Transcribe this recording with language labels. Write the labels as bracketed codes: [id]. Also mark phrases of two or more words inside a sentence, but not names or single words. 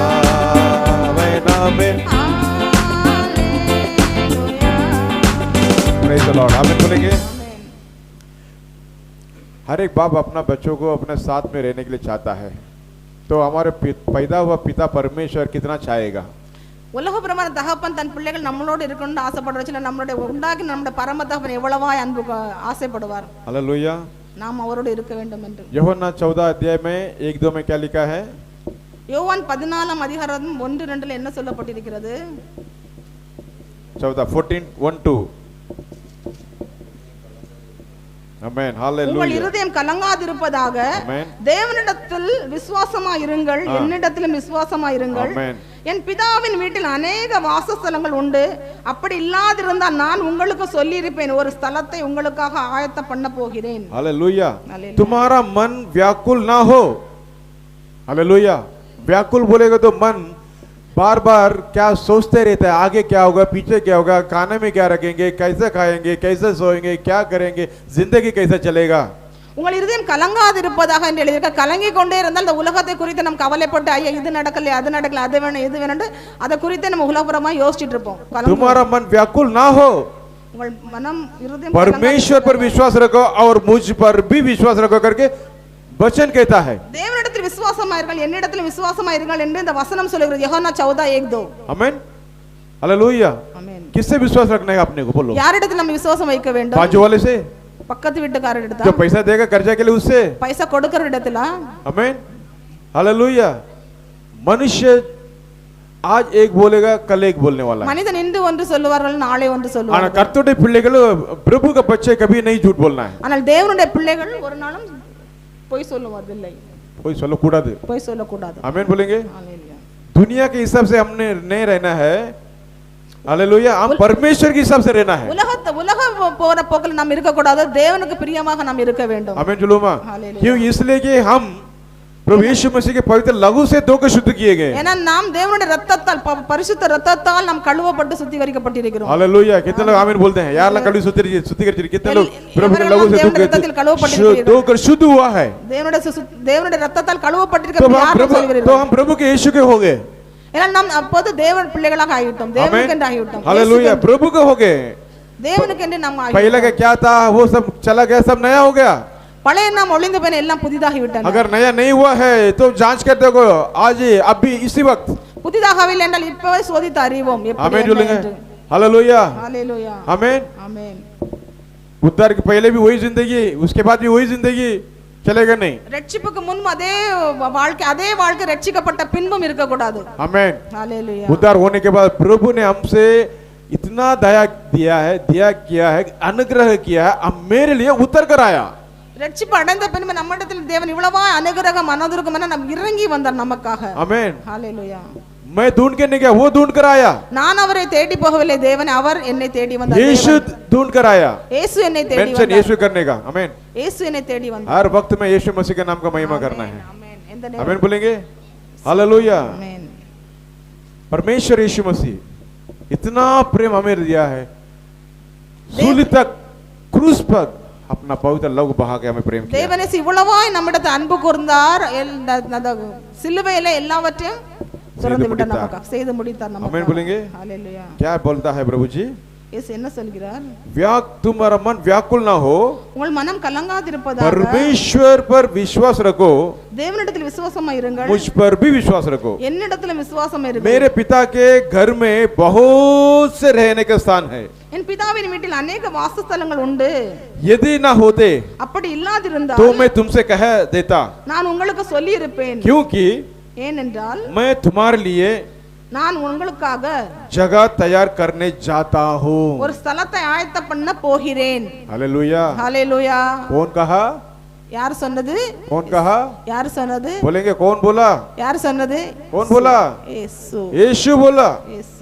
[en] Praise the Lord. [hi] आमीन बोलेंगे। हर एक बाप अपना बच्चों को अपने साथ में रहने के लिए चाहता है, तो हमारे पैदा हुआ पिता परमेश्वर कितना चाहेगा? [ta] உலக பிரமாண தகப்பன் தன் பிள்ளைகள் நம்மளோடு இருக்கணும்னு ஆசைப்படுறதுல நம்மளுடைய உண்டாக்கி நம்முடைய பரம தகப்பன் எவ்வளவாய் அன்பு ஆசைப்படுவார். [hi] हालेलुया। [ta] நாம் அவரோடு இருக்க வேண்டும் என்று [hi] யோவான் 14 अध्याय में 1-2 में क्या लिखा है? [ta] யோவான் 14 அதிகாரம் 1-2 என்ன சொல்லப்பட்டிருக்கிறது? 14:1-2। ஆமென்। உங்கள் ஹalleluya। இருதயம் கலங்காதிருப்பதாக ஆமென்। தேவனிடத்தில் விசுவாசமாயிருங்கள், என்னிடத்திலும் விசுவாசமாயிருங்கள். ஆமென்। என் பிதாவின் வீட்டில் अनेक வாசஸ்தலங்கள் உண்டு, அப்படி இல்லாதிருந்தால் நான் உங்களுக்கு சொல்லியிருப்பேன், ஒரு ஸ்தலத்தை உங்களுக்காக ஆயத்தம் பண்ண போகிறேன். [hi] हालेलुया। हालेलुया। तुम्हारा मन व्याकुल ना हो। हालेलुया। व्याकुल बोलेगा तो मन बार बार क्या सोचते रहते हैं, आगे क्या होगा, पीछे क्या होगा, खाने में क्या रखेंगे, कैसे खाएंगे, कैसे सोएंगे, क्या करेंगे, जिंदगी कैसे चलेगा। [ta] உங்கள் இருதயம் கலங்காதிருப்பதாக என்று எழுதியிருக்க. கலங்கி கொண்டே இருந்தால் இந்த உலகத்தை குறித்து நம்ம கவலைப்பட்டு ஐயா இது நடக்கல அது நடக்கல அது வேணும் இது வேணும் அதை குறித்து நம்ம உலகபரமா யோசிச்சுட்டு இருப்போம். [hi] तुम्हारा मन व्याकुल ना हो, [ta] உங்கள் மனம் இருதயம் [hi] परमेश्वर पर विश्वास रखो और मुझ पर भी विश्वास रखो करके वचन कहता है। [ta] தேவனிடத்தில் விசுவாசமாயிருங்கள் என்னிடத்தில் விசுவாசமாயிருங்கள் என்று இந்த வசனம் சொல்லுகிறது. யோவான் 14:1-2. [hi] आमीन, हालेलुया। [ta] ஆமென். [hi] किससे विश्वास रखना है आपने को, बोलो। [ta] யாரிடத்தில் நம்ம விசுவாசம் வைக்க வேண்டும்? [hi] बाजू वाले से, [ta] பக்கத்து வீட்டுக்காரரிடத்தில், [hi] जो पैसा देगा कर्जा के लिए उससे, [ta] பைசா கொடுக்கிற இடத்துல. [hi] आमीन, हालेलुया। मनुष्य आज एक बोलेगा, कल एक बोलने वाला है। [ta] மனிதன் இன்று ஒன்று சொல்லுவார்கள், நாளை ஒன்று ஆனா சொல்லுவார்கள். கர்த்தருடைய பிள்ளைகள், [hi] प्रभु का बच्चे कभी नहीं झूठ बोलना है। [ta] ஆனால் தேவனுடைய பிள்ளைகள் ஒரு நாளும் பொய் சொல்லுவதில்லை, कोई சொல்ல கூடாது। பொய் சொல்லக்கூடாது. [hi] आमीन बोलेंगे। [ta] ஹalleluya. [hi] दुनिया के हिसाब से हमने नहीं रहना है, हालेलुया। हम परमेश्वर के हिसाब से रहना है। [ta] உலக போற போக்கில் நாம் இருக்க கூடாது, தேவனுக்கு பிரியமாக நாம் இருக்க வேண்டும். [hi] आमीन जुलूमा। हालेलुया। क्यों? इसलिए कि हम प्रभु यीशु मसीह के पवित्र लहू से धोकर शुद्ध किए गए। [ta] ஏன்னா நாம் தேவனுடைய இரத்தத்தால் பரிசுத்த இரத்தத்தால் நாம் கழுவப்பட்டு சுத்திகரிக்கப்பட்டிருக்கிறோம். [hi] हालेलुया। कितने लोग आमीन बोलते हैं? यार ला कभी शुद्धिकरित, कितने लोग प्रभु के लहू से धोकर शुद्ध हुआ है। [ta] தேவனுடைய இரத்தத்தால் கழுவப்பட்டிருக்க [hi] तो [ta] யார் சொல்கிறீர்கள்? [hi] हम प्रभु के यीशु के हो गए। [ta] ஏன்னா நாம் அப்போது தேவன் பிள்ளைகளாக ஆகிவிட்டோம், தேவனுக்கு என்று ஆகிவிட்டோம். [hi] हालेलुया, प्रभु के हो गए। [ta] தேவனுக்கு என்று நாம் ஆகிவிட்டோம். [hi] पहले का क्या था वो सब चला गया, सब नया हो गया। [ta] பழைய நாம் ஒளிந்து போன எல்லாம் புதிதாகி விட்டன. [hi] अगर नया नहीं हुआ है तो जांच करते हो आज ही, अभी इसी वक्त। [ta] புதிதாகவில்லை என்றால் இப்பவே சோதித்து அறிவோம் எப்படி [hi] आमीन [ta] என்ன [hi] बोलेंगे। [ta] என்று. [hi] हालेलुया, [ta] ஹalleluya. [hi] आमीन। [ta] ஆமென். [hi] उद्धार के पहले भी वही जिंदगी, उसके बाद भी वही जिंदगी चलेगा नहीं। [ta] ரட்சிப்புக்கு முன்பு அதே வாழ்க்கை ரட்சிக்கப்பட்ட பின்பும் இருக்க கூடாது. [hi] आमीन। [ta] ஹalleluya. [hi] उद्धार होने के बाद प्रभु ने हमसे इतना दया दिया है, किया है, अनुग्रह किया है, अब मेरे लिए उतर कर आया। [ta] ரட்சிப்பு அடைந்த பின்பு நம்மிடத்தில் தேவன் இவ்வளவா அனுகிரகம் மனதுருக்கம் என நம் இறங்கி வந்தார் நமக்காக. [hi] आमीन। [ta] ஹalleluya. [hi] मैं ढूंढ के नहीं गया, वो ढूंढ कर आया। [ta] நான் அவரை தேடி போகவில்லை, தேவன் அவர் என்னை தேடி வந்தார். [hi] यीशु ढूंढ कर आया। [ta] இயேசு என்னை தேடி [hi] मेंशन [ta] வந்தார். [hi] यीशु करने का। आमीन। [ta] இயேசு என்னை தேடி வந்தார். [hi] हर वक्त में यीशु मसीह के नाम का महिमा करना है। [ta] ஆமென். இந்த [hi] आमीन बोलेंगे। हालेलुया। [ta] ஆமென். [hi] परमेश्वर यीशु मसीह इतना प्रेम हमें दिया है, सूली तक क्रूस पर अपना पवित्र लहू बहा के हमें प्रेम किया। [ta] தேவனே இவ்வளவாய் நம்மிடத்தில் அன்பு கூர்ந்தார், சிலுவையில எல்லாவற்றையும் துறந்து விட்டார் நமக்காக, செய்து முடித்தார் நமக்காக. [hi] आमीन बोलेंगे। [ta] ஹalleluya. [hi] क्या बोलता है प्रभु जी? [ta] இயேசு என்ன சொல்கிறார்? [hi] तुम्हारा मन व्याकुल ना हो, [ta] உங்கள் மனம் கலங்காதிருப்பதாக [hi] परमेश्वर पर विश्वास रखो, [ta] தேவனிடத்தில் விசுவாசமா இருங்கள், [hi] मुझ पर भी विश्वास रखो। [ta] என்னிடத்தில் விசுவாசம் இருங்கள். [hi] मेरे पिता के घर में बहुत से रहने का स्थान है, [ta] என் பிதாவின் வீட்டில் अनेक வாசஸ்தலங்கள் உண்டு. [hi] यदि ना होते [ta] அப்படி இல்லாதிருந்தால் [hi] तो मैं तुमसे कह देता, [ta] நான் உங்களுக்கு சொல்லி இருப்பேன். [hi] क्योंकि [ta] ஏனென்றால் [hi] मैं तुम्हारे लिए [ta] நான் உங்களுக்காக [hi] जगह तैयार करने जाता हूँ। [ta] ஒரு ஸ்தலத்தை ஆயத்தம் பண்ண போகிறேன். [hi] हालेलुया। [ta] ஹalleluya. [hi] कौन कहा? [ta] யார் சொன்னது? [hi] कौन कहा? [ta] யார் சொன்னது? [hi] बोलेंगे कौन बोला? [ta] யார் சொன்னது? [hi] कौन बोला? [ta] இயேசு. [hi] यीशु बोला, [ta] இயேசு.